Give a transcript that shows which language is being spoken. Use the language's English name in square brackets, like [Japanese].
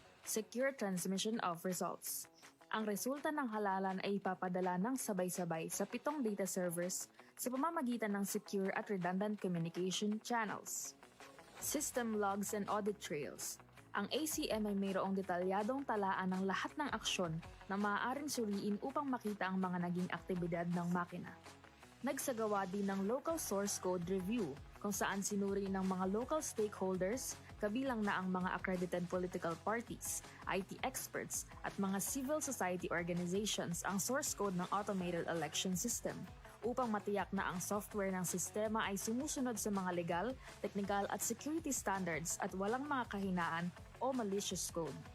[English] Secure transmission of results. [Filipino] Ang resulta ng halalan ay ipapadala ng sabay-sabay sa 7 data servers sa pamamagitan ng secure at redundant communication channels. [English] System logs and audit trails. [Filipino] Ang ACM ay mayroong detalyadong talaan ng lahat ng aksyon na maaaring suriin upang makita ang mga naging aktibidad ng makina. Nagsagawa din ng local source code review kung saan sinuri ng mga local stakeholders, kabilang na ang mga accredited political parties, IT experts at mga civil society organizations ang source code ng automated election system upang matiyak na ang software ng sistema ay sumusunod sa mga legal, technical at security standards at walang mga kahinaan o malicious code.